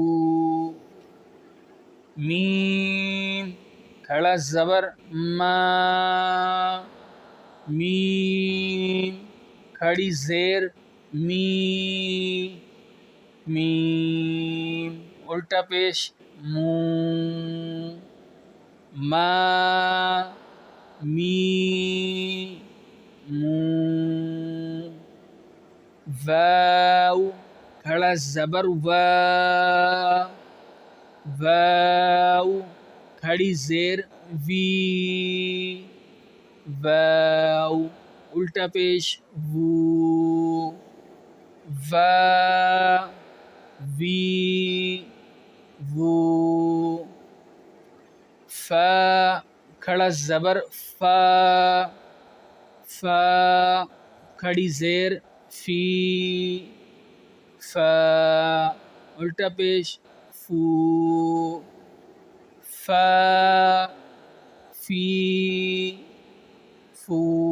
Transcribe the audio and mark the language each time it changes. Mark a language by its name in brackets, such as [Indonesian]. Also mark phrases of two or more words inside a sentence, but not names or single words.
[Urdu] میم کھڑا زبر ما، میم کھڑی زیر می، میم الٹا پیش مو، ما، می، مو. واو کھڑا زبر وا، واو کھڑی زیر وی، واو الٹا پیش وو، وا، وی، وو. فا کھڑا زبر فا، فا کھڑی زیر فی، فا الٹا پیش فو، فا، فی، فو.